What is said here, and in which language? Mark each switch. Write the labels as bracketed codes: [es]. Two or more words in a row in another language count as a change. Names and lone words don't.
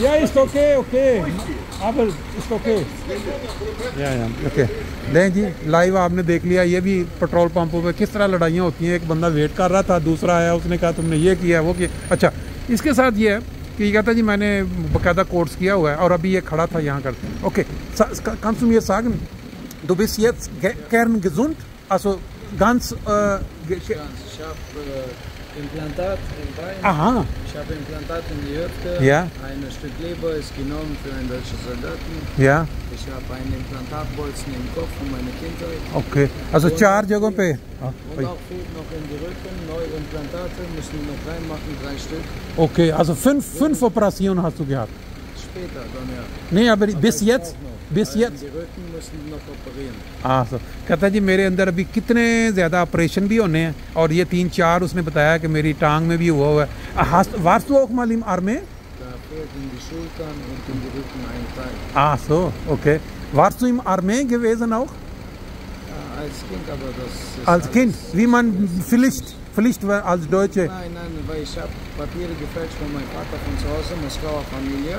[hi] या इस ओके ओके अब इस ओके या ओके लें जी, लाइव आपने देख लिया। ये भी पेट्रोल पंपों पे किस तरह लड़ाइयाँ होती हैं। एक बंदा वेट कर रहा था, दूसरा आया, उसने कहा तुमने ये किया वो किया। अच्छा, इसके साथ ये है कि ये कहता जी मैंने बाकायदा कोर्स किया हुआ है और अभी ये खड़ा था यहाँ करते हैं। ओके, [de] kannst du mir sagen, du bist jetzt kerngesund, also ganz ich habe Implantat im Bein. Aha. Ich habe Implantat in die Hüfte. Ja. Ein Stück Leber ist genommen für einen deutschen Soldaten. Ja. Ich habe einen Implantatbolzen im Kopf von meiner Kindheit. Okay, also 4 [hi] जगहों पे। [de] Und auch fehlt noch in die Rücken, neue Implantate müssen wir noch reinmachen, 3 Stück. Okay, also 5 Operationen hast du gehabt? Später dann ja. नहीं, aber bis jetzt? Bis jetzt? Die Rücken müssen noch operieren. [hi] हाँ सर, कहता है जी मेरे अंदर अभी कितने ज़्यादा ऑपरेशन भी होने हैं और ये 3-4 उसने बताया कि मेरी टांग में भी हुआ है। [de] warst du auch mal im Armee? Da fehlt in die Schultern und in die Rücken ein Teil. Ah so, okay. Warst du im Armee gewesen auch? Ja, als Kind, aber das ist Als Kind, wie man Pflicht als Deutsche? Nein, weil ich habe Papiere gefälscht von meinem Vater von zu Hause, Moskauer Familie.